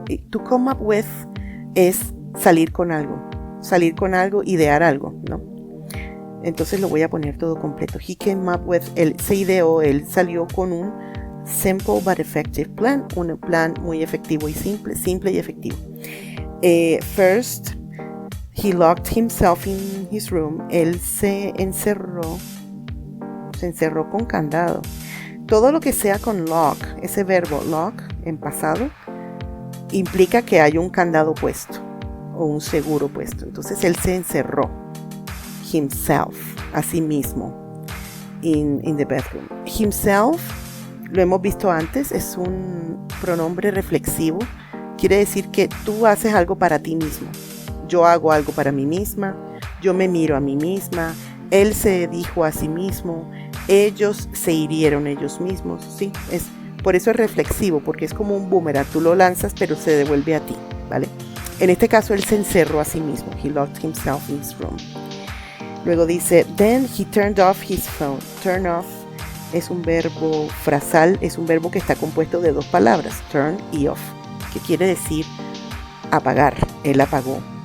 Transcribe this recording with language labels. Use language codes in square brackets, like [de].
[en] To come up with [es] es salir con algo. Salir con algo, idear algo, ¿no? Entonces lo voy a poner todo completo. [en] He came up with, [es] él se ideó, él salió con un [en] simple but effective plan, [es] un plan muy efectivo y simple y efectivo. [en] First, he locked himself in his room. [es] Él se encerró con candado. Todo lo que sea con lock, ese verbo lock en pasado, implica que hay un candado puesto o un seguro puesto. Entonces él se encerró, himself, a sí mismo, [en] in the bedroom. [es] Himself, lo hemos visto antes, es un pronombre reflexivo. Quiere decir que tú haces algo para ti mismo. Yo hago algo para mí misma. Yo me miro a mí misma. Él se dijo a sí mismo. Ellos se hirieron ellos mismos. Sí, por eso es reflexivo, porque es como un boomerang. Tú lo lanzas, pero se devuelve a ti, ¿vale? En este caso, él se encerró a sí mismo. [en] He locked himself in his room. [es] Luego dice, [en] then he turned off his phone. [es] Turn off es un verbo frasal, es un verbo que está compuesto de dos palabras, turn y off, que quiere decir apagar. Él apagó.